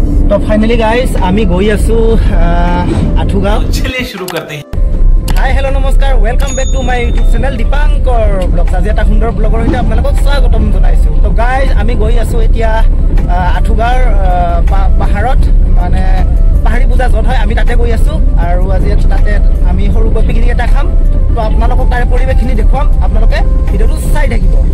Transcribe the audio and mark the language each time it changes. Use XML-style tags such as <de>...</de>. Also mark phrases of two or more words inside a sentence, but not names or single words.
<as>तो</as> <en>finally guys</en> <as>আমি গৈ আছোঁ আঠুগাঁও।</as> <hi>चलिए शुरू करते हैं।</hi> <en>Hi hello namaskar, welcome back to my YouTube channel Dipankar Blogs.</en> <as>आज এটা সুন্দৰ ব্লগৰ সৈতে আপোনালোকক স্বাগতম জনাইছো। তো গাইস আমি গই আছো এতিয়া আঠুগাৰ পাহাৰত, মানে পাহাৰী পূজা যত হয় আমি তাতে গই আছো আৰু আজি তাতে আমি সৰুকৈ পিকনিক এটা খাম। তো আপোনালোকক তাৰে পৰিৱেশখিনি দেখুৱাম, আপোনালোকে ভিডিওটো চাই থাকিব।</as>